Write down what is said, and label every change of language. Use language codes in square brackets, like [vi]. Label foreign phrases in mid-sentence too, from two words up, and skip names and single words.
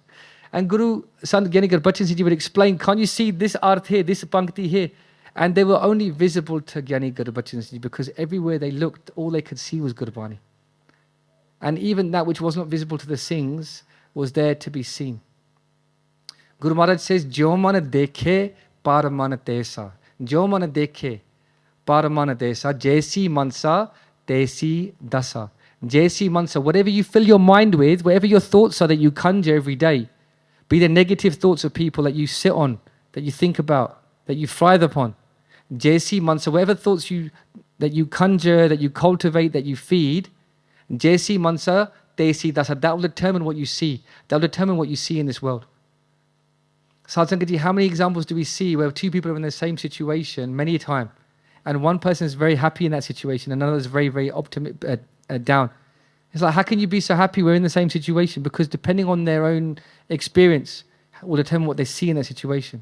[en] And Guru Sant Giani Gurbachan Singh Ji would explain, can't you see this arth here, this pankti here? And they were only visible to Giani Gurbachan Singh Ji because everywhere they looked, all they could see was Gurbani. And even that which was not visible to the Singhs was there to be seen. Guru Maharaj says, [pa] ਜੋ ਮਨ ਦੇਖੇ, ਪਰ ਮਨ ਤੈਸਾ. ਜੋ ਮਨ ਦੇਖੇ, ਪਰ ਮਨ ਤੈਸਾ. ਜੈਸੀ ਮਨਸਾ, ਤੈਸੀ ਦਸਾ. ਜੈਸੀ ਮਨਸਾ, [en] whatever you fill your mind with, whatever your thoughts are that you conjure every day, be the negative thoughts of people that you sit on, that you think about, that you thrive upon. [pa] ਜੈਸੀ ਮਨਸਾ, [en] whatever thoughts that you conjure, that you cultivate, that you feed, [pa] ਜੈਸੀ ਮਨਸਾ, ਤੈਸੀ ਦਸਾ. [en] That will determine what you see. That will determine what you see in this world. [pa] ਸਾਧ ਸੰਗਤ ਜੀ, [en] how many examples do we see where two people are in the same situation many a time, and one person is very happy in that situation, and another is very, very down? It's like, how can you be so happy we're in the same situation? Because depending on their own experience will determine what they see in that situation.